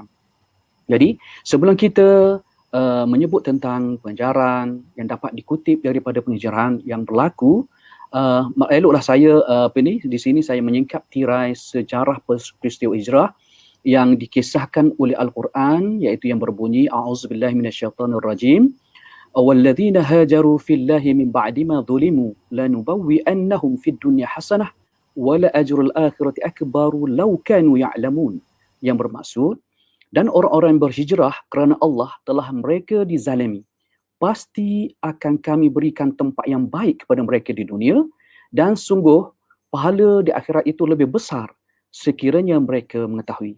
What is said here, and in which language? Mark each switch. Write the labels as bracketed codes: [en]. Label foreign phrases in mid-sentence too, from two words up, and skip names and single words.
[ms] Jadi sebelum kita menyebut tentang pengajaran yang dapat dikutip daripada pengajaran yang berlaku, eloklah saya di sini saya menyingkap tirai sejarah peristiwa hijrah yang dikisahkan oleh Al-Quran, iaitu yang berbunyi [ar] أعوذ بالله من الشيطان الرجيم والذين هاجروا في الله من بعد ما ظلموا لنبوئنهم في الدنيا حسنة ولأجر الآخرة أكبر لو كانوا يعلمون. [ms] Yang bermaksud, dan orang-orang yang berhijrah kerana Allah telah mereka dizalimi, pasti akan kami berikan tempat yang baik kepada mereka di dunia, dan sungguh pahala di akhirat itu lebih besar sekiranya mereka mengetahui.